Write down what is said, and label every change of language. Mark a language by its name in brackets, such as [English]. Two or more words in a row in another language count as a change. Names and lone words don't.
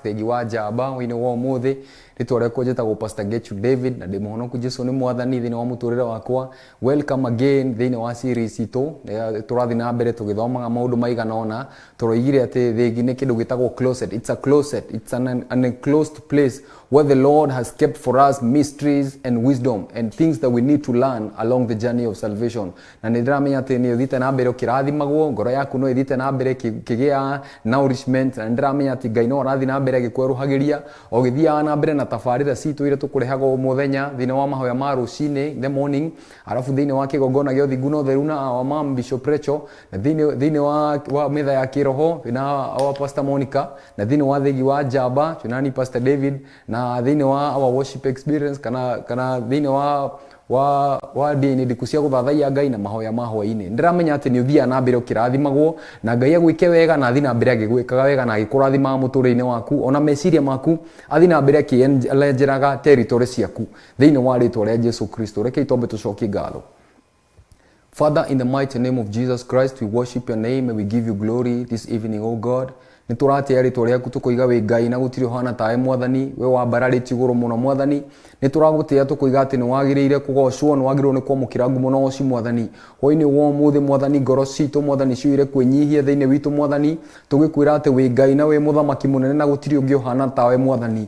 [Kikuyu] Theegi wa Njamba wini wa umuthi ritwareko njitagwo Pastor Ngechu David na ndi muhonoku Jesu ni mwathani thini wa muturire wakwa. [English] Welcome again [Kikuyu] thini wa series itu turathi na mbere tugithomaga maundu maigana ona. Turoigire ati Theegi ni kindu gitagwo closet. [English] It's a closet, it's an enclosed place where the Lord has kept for us mysteries and wisdom and things that we need to learn along the journey of salvation. [Kikuyu] Na ndiramenya ati ni uthite na mbere ukirathimagwo, ngoro yaku no ithite na mbere kigia nourishment. Na ndiramenya ati Ngai no arathi na mbere agikweruhagiria o githia na mbere na tabarĩra citu ire tukurehaga muthenya thini wa mahoya ma ruci-ini [English] the morning, [Kikuyu] arafu thini wa kigongona gyo thingu no theru na wa Mam Bishop Recho, na thini wa mitha ya kiroho na wa Pastor Monica, na thini wa Theegi wa Njamba tunani Pastor David, na thini wa [English] our worship experience [Kikuyu] kana thini wa dini dikusia guthathaia Ngai na mahoya ma hwa-ini. Ndiramenya ati ni uthia na mbere ukirathimagwo na Ngai agwike wega na athi na mbere agigwikaga wega na agikurathima muturire-ini waku ona meciria maku athi na mbere akienjeraga territory ciaku thiini wa ritwa ria Jesu Kristo. Reke itombe tucokie ngatho. [English] Father, in the mighty name of Jesus Christ, we worship your name and we give you glory this evening, O God. [Kikuyu] Nituratia ritwa riaku tukoiga we Ngai na gutiri hana tae mwathani we wambararĩtie igũrũ mũno mwathani. Nituragutia tukoiga ati ni wagiriire kugocwo ni wagiriirwo ni kwamũkĩra ngumo na ũci mwathani. Hwa-ini wa ũmũthĩ mwathani ngoro citũ mwathani ciũire kwĩnyihia thĩinĩ witũ mwathani. Tũgĩkwĩra ati we Ngai na we mũthamaki mũnene na gũtirĩ ũngĩ ũhana tawe mwathani.